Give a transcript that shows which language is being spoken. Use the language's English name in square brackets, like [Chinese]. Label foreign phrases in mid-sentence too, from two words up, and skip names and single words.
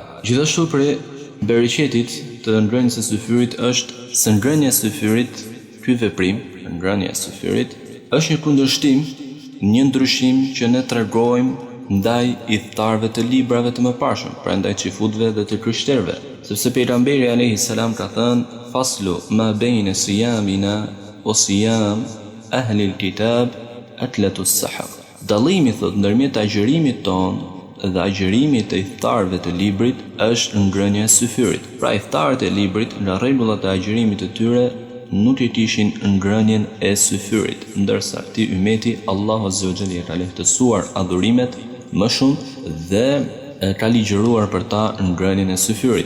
[Albanian] Gjithashtu për bereqetit të ngrënies së syfyrit është se ngrënia e syfyrit, ky veprim, ngrënia e syfyrit, është një kundërshtim, një ndryshim që ne tregojmë ndaj idhtarëve të librave të mëparshëm, pra ndaj xifutëve dhe të krishterëve, sepse pejgamberi [Arabic] عليه السلام [Albanian] ka thënë [Arabic] فصل ما بين صيامنا وصيام أهل الكتاب أكلة السحر. [Albanian] Dallimi thot ndërmjet agjërimit ton dhe agjërimit të idhtarëve të librit është ngrënia e syfyrit. Pra idhtarët e librit nga rregullat e agjërimit të tyre nuk e kishin ngrënien e syfyrit, ndërsa këtij ummeti Allahu [Arabic] عز وجل [Albanian] ka lehtësuar adhurimet më shumë dhe ka ligjëruar për ta ngrënien e syfyrit.